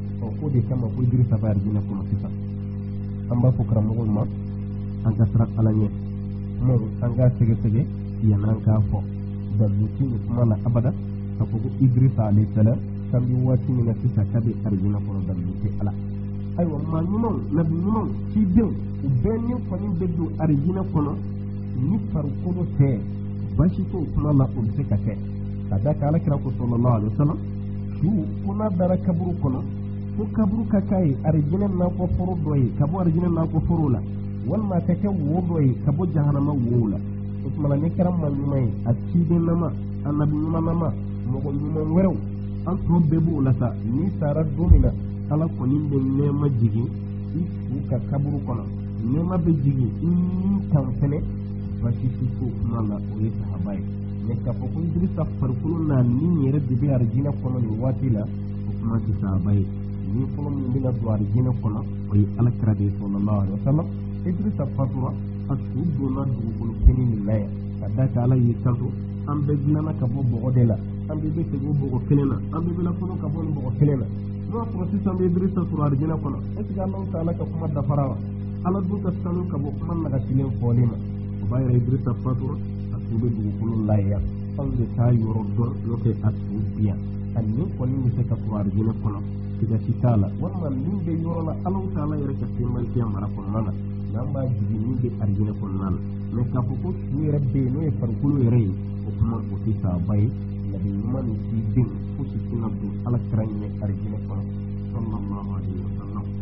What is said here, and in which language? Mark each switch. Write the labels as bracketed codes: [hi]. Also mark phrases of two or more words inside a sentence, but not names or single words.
[bm] ko de kama ko Idrissa ba arjina kono sisan an b'a fɔ karamɔgɔw ma an ka siran Ala ɲɛ kumaw an k'a sɛgɛsɛgɛ yan'an k'a fɔ dalu ti ni kuma la abada k'a fɔ ko Idrissa [ar] عليه السلام [bm] kan bi waati min na sisan k'a bɛ arjina kɔnɔ dalu tɛ Ala ayiwa maa ɲumanw nabi ɲumanw cidenw u bɛɛ ni kɔni bɛ don arjina kɔnɔ ni farikolo tɛ basi t'o kuma la o bɛ se ka kɛ ka da kan Alakira ko [ar] صلى الله عليه وسلم [bm] su ko n'a dara kaburu kɔnɔ ko kaburu ka k'a ye arjina nakɔ foro dɔ ye ka bɔ arjina nakɔ foro la walima a ka kɛ wo dɔ ye ka bɔ jahanama wo la o tuma la ne kɛra maa ɲuman ye a ciden nama a nabi ɲuman nama mɔgɔ ɲuman wɛrɛw an tɔ bɛɛ b'o la sa ni sara don min na Ala kɔni bɛ nɛɛma jigin i su ka kaburu kɔnɔ nɛɛma bɛ jigin i ni kan fɛnɛ basi ti k'o kuma la o ye sahaba ye mais k'a fɔ ko Idrissa farikolo n'a ni yɛrɛ de bɛ arjina kɔnɔ nin waati la o kuma ti sahaba ye ni fɔlɔ min bɛna don arjina kɔnɔ o ye Alakira de ye [ar] صلى الله عليه وسلم [bm] Idrissa fatura a su donna dugukolo kɛnɛ min na yan ka da kan Ala y'i kanto an bɛɛ dilanna ka bɔ bɔgɔ de la an bɛɛ bɛ segin o bɔgɔ kelen na an bɛɛ bɛ lakɔnɔ ka bɔ nin bɔgɔ kelen na n'o y'a sɔrɔ sisan bɛ Idrissa sɔrɔ arjina kɔnɔ [fr] est ce que [ar] الله تعالى [bm] ka kuma dafara wa Ala dun ka sanu ka bɔ kuma nagasilen fɔli ma o b'a yɛrɛ Idrissa fatura a su bɛ dugukolo la yan anw de t'a yɔrɔ dɔn n'o tɛ a su bi yan a nin kɔni bɛ se ka sɔrɔ arjina kɔnɔ sigasi t'a la walima min bɛ yɔrɔ la [ar] الله تعالى [bm] yɛrɛ ka sembaliya mara kɔnɔna na n'an b'a jigin min bɛ arjina kɔnɔna la mais k'a fɔ ko su yɛrɛ bɛ yen n'o ye farikolo yɛrɛ ye o kuma o tɛ sahaba ye nabi ɲuman ni ciden fo si tɛna don Alakira ɲɛ arjina kɔnɔ [ar] صلى الله عليه وسلم